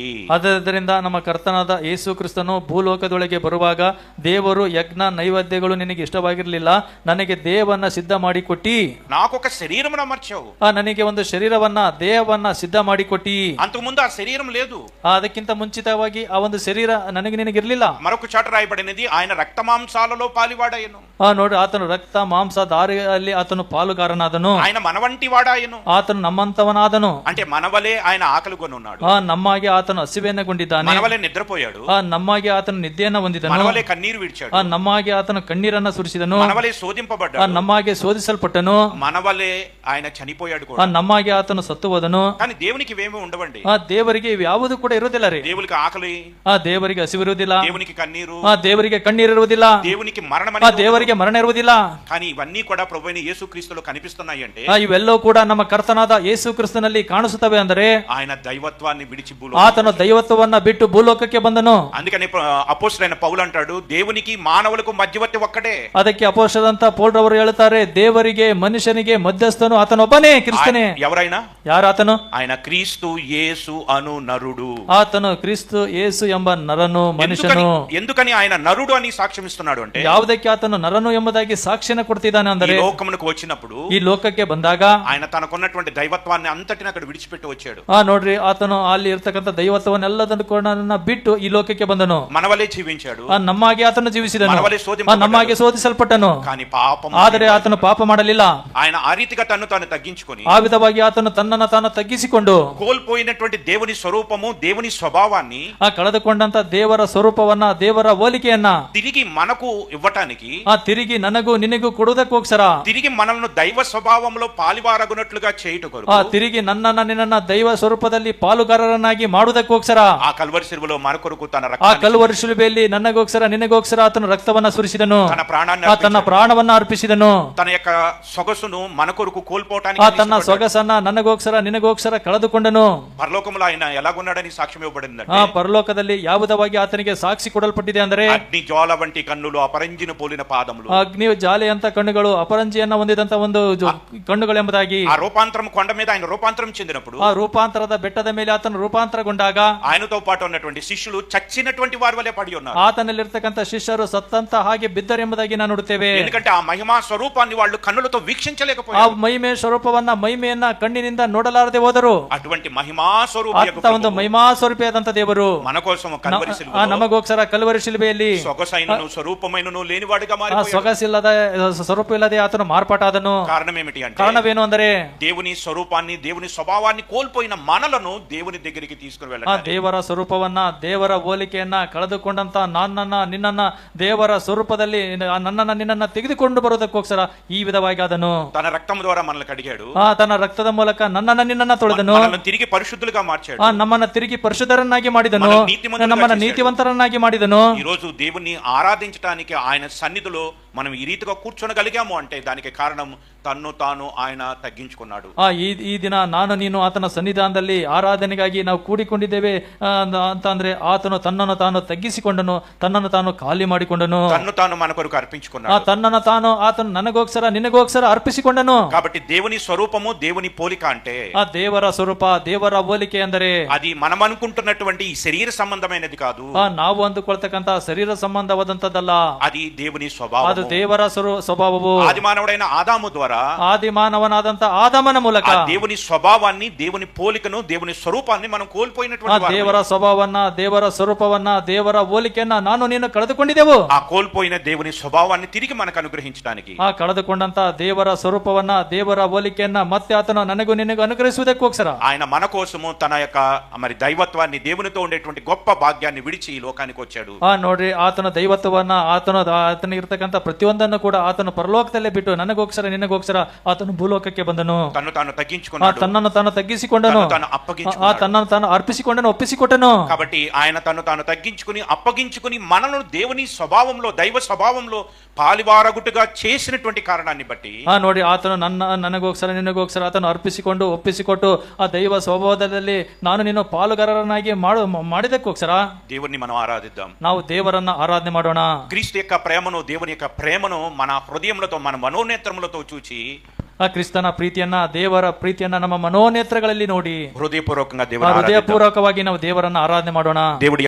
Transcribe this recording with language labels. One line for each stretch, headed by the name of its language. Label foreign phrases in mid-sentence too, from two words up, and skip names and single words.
Kannada: ಆದ್ದರಿಂದ ನಮ್ಮ ಕರ್ತನಾದ ಯೇಸು ಕ್ರಿಸ್ತನು ಭೂಲೋಕದೊಳಗೆ ಬರುವಾಗ ದೇವರು ಯಜ್ಞ ನೈವೇದ್ಯಗಳು ನಿನಗೆ ಇಷ್ಟವಾಗಿರಲಿಲ್ಲ, ನನಗೆ ದೇಹವನ್ನ ಸಿದ್ಧ ಮಾಡಿಕೊಟ್ಟಿ.
Telugu: నాకొక శరీరమును అమర్చావు.
Kannada: ನನಗೆ ಒಂದು ಶರೀರವನ್ನ ದೇಹವನ್ನ ಸಿದ್ಧ ಮಾಡಿಕೊಟ್ಟಿ.
Telugu: అంతకుముందు ఆ శరీరం లేదు.
Kannada: ಅದಕ್ಕಿಂತ ಮುಂಚಿತವಾಗಿ ಆ ಒಂದು ಶರೀರ ನನಗೆ ನಿನಗಿರ್ಲಿಲ್ಲ.
Telugu: మరొక చాట రాయబడినది, ఆయన రక్త మాంసాలలో పాలివాడాయను.
Kannada: ನೋಡಿ, ಆತನು ರಕ್ತ ಮಾಂಸ ದಾರಿಯಲ್ಲಿ ಆತನು ಪಾಲುಗಾರನಾದನು.
Telugu: ఆయన మన వంటి వాడాయను.
Kannada: ಆತನು ನಮ್ಮಂತವನಾದನು.
Telugu: అంటే మనవలే ఆయన ఆకలిగొని ఉన్నాడు.
Kannada: ನಮ್ಮಾಗೆ ಆತನು ಹಸಿವೆನ್ನಗೊಂಡಿದ್ದಾನೆ.
Telugu: మనవలే నిద్రపోయాడు.
Kannada: ನಮ್ಮಾಗೆ ಆತನು ನಿದ್ದೆಯನ್ನ ಹೊಂದಿದನು.
Telugu: మనవలే కన్నీరు విడిచాడు.
Kannada: ನಮ್ಮಾಗೆ ಆತನು ಕಣ್ಣೀರನ್ನ ಸುರಿಸಿದನು.
Telugu: మనవలే శోధింపబడ్డాడు.
Kannada: ನಮ್ಮಾಗೆ ಶೋಧಿಸಲ್ಪಟ್ಟನು.
Telugu: మనవలే ఆయన చనిపోయాడు కూడా.
Kannada: ನಮ್ಮಾಗೆ ಆತನು ಸತ್ತು ಹೋದನು.
Telugu: కానీ దేవునికి ఇవేమీ ఉండవండి.
Kannada: ದೇವರಿಗೆ ಯಾವುದು ಕೂಡ ಇರುವುದಿಲ್ಲ ರೀ.
Telugu: దేవునికి ఆకలి,
Kannada: ದೇವರಿಗೆ ಹಸಿವಿರುವುದಿಲ್ಲ.
Telugu: దేవునికి కన్నీరు,
Kannada: ದೇವರಿಗೆ కಣ್ಣీರಿರುವುದಿಲ್ಲ.
Telugu: దేవునికి మరణం,
Kannada: ದೇವರಿಗೆ ಮರಣ ಇರುವುದಿಲ್ಲ.
Telugu: కానీ ఇవన్నీ కూడా ప్రభువైన యేసుక్రీస్తులో కనిపిస్తున్నాయి. అంటే
Kannada: ಇವೆಲ್ಲವೂ ಕೂಡ ನಮ್ಮ ಕರ್ತನಾದ ಯೇಸು ಕ್ರಿಸ್ತನಲ್ಲಿ ಕಾಣಿಸುತ್ತವೆ. ಅಂದರೆ
Telugu: ఆయన దైవత్వాన్ని విడిచి
Kannada: ಆತನು ದೈವತ್ವವನ್ನ ಬಿಟ್ಟು ಭೂಲೋಕಕ್ಕೆ ಬಂದನು.
Telugu: అందుకని అపోస్తలుడైన పౌలు అంటాడు, దేవునికి మానవులకు మధ్యవర్తి ఒక్కడే.
Kannada: ಅದಕ್ಕೆ ಅಪೊಸ್ತಲರಂತ ಪೌಲರವರು ಹೇಳುತ್ತಾರೆ, ದೇವರಿಗೆ ಮನುಷ್ಯನಿಗೆ ಮಧ್ಯಸ್ಥನು ಆತನೊಬ್ಬನೇ, ಕ್ರಿಸ್ತನೇ.
Telugu: ఎవరైనా
Kannada: ಯಾರು ಆತನು?
Telugu: ఆయన క్రీస్తు యేసు అను నరుడు.
Kannada: ಆತನು ಕ್ರಿಸ್ತು ಯೇಸು ಎಂಬ ನರನು, ಮನುಷ್ಯನು.
Telugu: ఎందుకని ఆయన నరుడు అని సాక్ష్యం ఇస్తున్నాడు అంటే,
Kannada: ಯಾವುದಕ್ಕೆ ಆತನು ನರನು ಎಂಬುದಾಗಿ ಸಾಕ್ಷಿಯನ್ನು ಕೊಡ್ತಿದ್ದಾನೆ ಅಂದರೆ,
Telugu: ఈ లోకమునకు వచ్చినప్పుడు,
Kannada: ಈ ಲೋಕಕ್ಕೆ ಬಂದಾಗ
Telugu: ఆయన తనకున్నటువంటి దైవత్వాన్ని అంతటిని అక్కడ విడిచిపెట్టి వచ్చాడు.
Kannada: ನೋಡ್ರಿ, ಆತನು ಅಲ್ಲಿ ಇರ್ತಕ್ಕಂಥ ದೈವತ್ವವನ್ನೆಲ್ಲದನ್ನು ಕೂಡ ಬಿಟ್ಟು ಈ ಲೋಕಕ್ಕೆ ಬಂದನು.
Telugu: మనవలే జీవించాడు.
Kannada: ನಮ್ಮಾಗೆ ಆತನು ಜೀವಿಸಿದನು.
Telugu: మనవలే
Kannada: ನಮ್ಮಾಗೆ ಶೋಧಿಸಲ್ಪಟ್ಟನು.
Telugu: కానీ పాపం,
Kannada: ಆದರೆ ಆತನು ಪಾಪ ಮಾಡಲಿಲ್ಲ.
Telugu: ఆయన ఆ రీతిగా తన్ను తాను తగ్గించుకొని,
Kannada: ಆ ವಿಧವಾಗಿ ಆತನು ತನ್ನನ್ನು ತಾನು ತಗ್ಗಿಸಿಕೊಂಡು,
Telugu: కోల్పోయినటువంటి దేవుని స్వరూపము, దేవుని స్వభావాన్ని,
Kannada: ಕಳೆದುಕೊಂಡಂತ ದೇವರ ಸ್ವರೂಪವನ್ನ, ದೇವರ ಹೋಲಿಕೆಯನ್ನ
Telugu: తిరిగి మనకు ఇవ్వటానికి,
Kannada: ತಿರುಗಿ ನನಗೂ ನಿನಗೂ ಕೊಡುವುದಕ್ಕೋಸ್ಕರ,
Telugu: తిరిగి మనల్ని దైవ స్వభావంలో పాలివారగునట్లుగా చేయుట కొరకు,
Kannada: ತಿರುಗಿ ನನ್ನನ್ನ ನಿನ್ನನ್ನ ದೈವ ಸ್ವರೂಪದಲ್ಲಿ ಪಾಲುಗಾರರನ್ನಾಗಿ ಮಾಡುವುದಕ್ಕೋಸ್ಕರ,
Telugu: ఆ కల్వరి శిలువలో మన కొరకు తన
Kannada: ಆ
Telugu: రక్తాన్ని,
Kannada: ಕಲ್ವರಿ ಶಿಲುಬೆಯಲ್ಲಿ ನನ್ನಗೋಸ್ಕರ ನಿನಗೋಸ್ಕರ ಆತನು ರಕ್ತವನ್ನ ಸುರಿಸಿದನು.
Telugu: తన ప్రాణాన్ని
Kannada: ತನ್ನ
Telugu: అర్పించాడు.
Kannada: ಪ್ರಾಣವನ್ನ ಅರ್ಪಿಸಿದನು.
Telugu: తన యొక్క సొగసును మన కొరకు కోల్పోవటానికి
Kannada: ತನ್ನ ಸೊಗಸನ್ನ ನನಗೋಸ್ಕರ ನಿನಗೋಸ್ಕರ ಕಳೆದುಕೊಂಡನು.
Telugu: పరలోకములో ఆయన ఎలాగున్నాడని సాక్ష్యం ఇవ్వబడిందంటే,
Kannada: ಪರಲೋಕದಲ್ಲಿ ಯಾವುದವಾಗಿ ಆತನಿಗೆ ಸಾಕ್ಷಿ ಕೊಡಲ್ಪಟ್ಟಿದೆ ಅಂದರೆ,
Telugu: అగ్ని జ్వాల వంటి కన్నులు, అపరంజిన పోలిన పాదములు,
Kannada: ಅಗ್ನಿ ಜಾಲೆ ಅಂತ ಕಣ್ಣುಗಳು, ಅಪರಂಜಿಯನ್ನ ಹೊಂದಿದಂತ ಒಂದು ಕಣ್ಣುಗಳು ಎಂಬುದಾಗಿ.
Telugu: ఆ రూపాంతరం కొండ మీద ఆయన రూపాంతరం చెందినప్పుడు,
Kannada: ಆ ರೂಪಾಂತರದ ಬೆಟ್ಟದ ಮೇಲೆ ಆತನು ರೂಪಾಂತರಗೊಂಡಾಗ
Telugu: ఆయనతో పాటు ఉన్నటువంటి శిష్యులు చచ్చినటువంటి వారి వలె పడి ఉన్నారు.
Kannada: ಆತನಲ್ಲಿರ್ತಕ್ಕಂಥ ಶಿಷ್ಯರು ಸತ್ತಂತ ಹಾಗೆ ಬಿದ್ದರೆಂಬುದಾಗಿ ನಾವು ನೋಡುತ್ತೇವೆ.
Telugu: ఎందుకంటే ఆ మహిమా స్వరూపాన్ని వాళ్ళు కన్నులతో
Kannada: ಆ
Telugu: వీక్షించలేకపోయారు.
Kannada: ಮಹಿಮೆ ಸ್ವರೂಪವನ್ನ, ಮಹಿಮೆಯನ್ನ ಕಣ್ಣಿನಿಂದ ನೋಡಲಾರದೆ ಹೋದರು.
Telugu: అటువంటి మహిమా
Kannada: ಅಂತ ಒಂದು ಮಹಿಮಾ ಸ್ವರೂಪಿಯಾದಂತ ದೇವರು
Telugu: మన కోసం కల్వరి శిలువలో
Kannada: ನಮಗೋಸ್ಕರ ಕಲ್ವರಿ ಶಿಲುಬೆಯಲ್ಲಿ
Telugu: సొగసైనను స్వరూపమైనను లేనివాడిగా
Kannada: ಆ
Telugu: మారిపోయాడు.
Kannada: ಸೊಗಸಿಲ್ಲದ ಸ್ವರೂಪ ಇಲ್ಲದೆ ಆತನು ಮಾರ್ಪಾಟಾದನು.
Telugu: కారణం ఏమిటి అంటే,
Kannada: ಕಾರಣವೇನು ಅಂದರೆ,
Telugu: దేవుని స్వరూపాన్ని, దేవుని స్వభావాన్ని కోల్పోయిన మనలను దేవుని దగ్గరికి తీసుకుని
Kannada: ಆ
Telugu: వెళ్ళాలి.
Kannada: ದೇವರ ಸ್ವರೂಪವನ್ನ, ದೇವರ ಹೋಲಿಕೆಯನ್ನ ಕಳೆದುಕೊಂಡಂತ ನನ್ನನ್ನ ನಿನ್ನನ್ನ ದೇವರ ಸ್ವರೂಪದಲ್ಲಿ ನನ್ನನ್ನ ನಿನ್ನನ್ನ ತೆಗೆದುಕೊಂಡು ಬರುವುದಕ್ಕೋಸ್ಕರ ಈ ವಿಧವಾಗಿ ಆದನು.
Telugu: తన రక్తం ద్వారా మనల్ని కడిగాడు.
Kannada: ತನ್ನ ರಕ್ತದ ಮೂಲಕ ನನ್ನನ್ನ ನಿನ್ನನ್ನ ತೊಳೆದನು.
Telugu: మనల్ని తిరిగి పరిశుద్ధులుగా మార్చాడు.
Kannada: ನಮ್ಮನ್ನ ತಿರುಗಿ ಪರಿಶುದ್ಧರನ್ನಾಗಿ ಮಾಡಿದನು. ನಮ್ಮನ್ನ ನೀತಿವಂತರನ್ನಾಗಿ ಮಾಡಿದನು.
Telugu: ఈ రోజు దేవుణ్ణి ఆరాధించడానికి ఆయన సన్నిధిలో మనం ఈ రీతిగా కూర్చొనగలిగాము అంటే దానికి కారణం తన్ను తాను ఆయన తగ్గించుకున్నాడు.
Kannada: ಈ ದಿನ ನಾನು ನೀನು ಆತನ ಸನ್ನಿಧಾನದಲ್ಲಿ ಆರಾಧನೆಗಾಗಿ ನಾವು ಕೂಡಿಕೊಂಡಿದ್ದೇವೆ ಅಂತ ಅಂದ್ರೆ, ಆತನು ತನ್ನನ್ನು ತಾನು ತಗ್ಗಿಸಿಕೊಂಡನು, ತನ್ನನ್ನು ತಾನು ಖಾಲಿ ಮಾಡಿಕೊಂಡನು,
Telugu: తన్ను తాను మన కొరకు అర్పించుకున్నాడు.
Kannada: ತನ್ನನ್ನು ತಾನು ಆತನು ನನಗೋಸ್ಕರ ನಿನಗೋಸ್ಕರ ಅರ್ಪಿಸಿಕೊಂಡನು.
Telugu: కాబట్టి దేవుని స్వరూపము, దేవుని పోలిక అంటే,
Kannada: ಆ ದೇವರ ಸ್ವರೂಪ, ದೇವರ ಹೋಲಿಕೆ ಅಂದರೆ,
Telugu: అది మనం అనుకుంటున్నటువంటి ఈ శరీర సంబంధమైనది కాదు.
Kannada: ನಾವು ಅಂದುಕೊಳ್ತಕ್ಕಂತ ಶರೀರ ಸಂಬಂಧವಾದಂತದ್ದಲ್ಲ.
Telugu: అది దేవుని స్వభావం.
Kannada: ಅದು ದೇವರ ಸ್ವಭಾವವು.
Telugu: ఆది మానవుడైన ఆదాము ద్వారా,
Kannada: ಆದಿ ಮಾನವನಾದಂತ ಆದಮನ ಮೂಲಕ
Telugu: ఆ దేవుని స్వభావాన్ని, దేవుని పోలికను, దేవుని స్వరూపాన్ని మనం కోల్పోయినటువంటి వారము.
Kannada: ದೇವರ ಸ್ವಭಾವವನ್ನ, ದೇವರ ಸ್ವರೂಪವನ್ನ, ದೇವರ ಹೋಲಿಕೆಯನ್ನ ನಾನು ನೀನು ಕಳೆದುಕೊಂಡಿದ್ದೆವು.
Telugu: ఆ కోల్పోయిన దేవుని స్వభావాన్ని తిరిగి మనకు అనుగ్రహించడానికి,
Kannada: ಆ ಕಳೆದುಕೊಂಡಂತ ದೇವರ ಸ್ವರೂಪವನ್ನ, ದೇವರ ಹೋಲಿಕೆಯನ್ನ ಮತ್ತೆ ಆತನು ನನಗೂ ನಿನಗೂ ಅನುಗ್ರಹಿಸುವುದಕ್ಕೋಸ್ಕರ
Telugu: ఆయన మన కోసము తన యొక్క మరి దైవత్వాన్ని, దేవునితో ఉండేటువంటి గొప్ప భాగ్యాన్ని విడిచి ఈ లోకానికి వచ్చాడు.
Kannada: ನೋಡ್ರಿ, ಆತನ ದೈವತ್ವವನ್ನ, ಆತನ ಇರ್ತಕ್ಕಂಥ ಪ್ರತಿಯೊಂದನ್ನು ಕೂಡ ಆತನು ಪರಲೋಕದಲ್ಲೇ ಬಿಟ್ಟು ನನಗೋಸ್ಕರ ನಿನಗೋಸ್ಕರ ಆತನು ಭೂಲೋಕಕ್ಕೆ ಬಂದನು.
Telugu: తను తాను తగ్గించుకున్నాడు.
Kannada: ತನ್ನನ್ನು ತಾನು ತಗ್ಗಿಸಿಕೊಂಡನು.
Telugu: తను అప్పగించుకున్నాడు.
Kannada: ತನ್ನನ್ನು ತಾನು ಅರ್ಪಿಸಿಕೊಂಡನು, ಒಪ್ಪಿಸಿಕೊಟ್ಟನು.
Telugu: కాబట్టి ఆయన తను తాను తగ్గించుకుని, అప్పగించుకుని మనను దేవుని స్వభావంలో, దైవ స్వభావంలో పాలివారగుట్టుగా చేసినటువంటి కారణాన్ని బట్టి,
Kannada: ನೋಡಿ, ಆತನು ನನಗೋಸ್ಕರ ನಿನಗೋಸ್ಕರ ಆತನು ಅರ್ಪಿಸಿಕೊಂಡು, ಒಪ್ಪಿಸಿಕೊಟ್ಟು ಆ ದೈವ ಸ್ವಭಾವದಲ್ಲಿ ನಾನು ನೀನು ಪಾಲುಗಾರರನ್ನಾಗಿ ಮಾಡಿದಕ್ಕೋಸ್ಕರ
Telugu: దేవుణ్ణి మనం ఆరాధిద్దాం.
Kannada: ನಾವು ದೇವರನ್ನ ಆರಾಧನೆ ಮಾಡೋಣ.
Telugu: క్రీస్తు యొక్క ప్రేమను, దేవుని యొక్క ప్రేమను మన హృదయములతో, మన మనోనేత్రములతో చూచి
Kannada: ಆ ಕ್ರಿಸ್ತನ ಪ್ರೀತಿಯನ್ನ, ದೇವರ ಪ್ರೀತಿಯನ್ನ ನಮ್ಮ ಮನೋನೇತ್ರಗಳಲ್ಲಿ ನೋಡಿ
Telugu: హృదయపూర్వకంగా దేవుని
Kannada: ಹೃದಯಪೂರ್ವಕವಾಗಿ ನಾವು ದೇವರನ್ನ ಆರಾಧನೆ ಮಾಡೋಣ.
Telugu: దేవుడి